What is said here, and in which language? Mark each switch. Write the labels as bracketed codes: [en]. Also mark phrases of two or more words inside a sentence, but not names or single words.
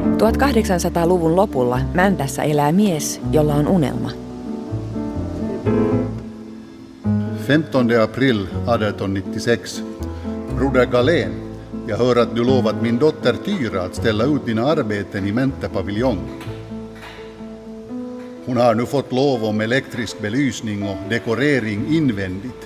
[fi] 1800-luvun lopulla Mäntässä elää mies, jolla on unelma. [sv] 15 april 1896. Broder Galén, jag hör att du lovat min dotter Tyra att ställa ut dina arbeten i Mäntä-paviljong. Hon har nu fått lov om elektrisk belysning och dekorering invändigt.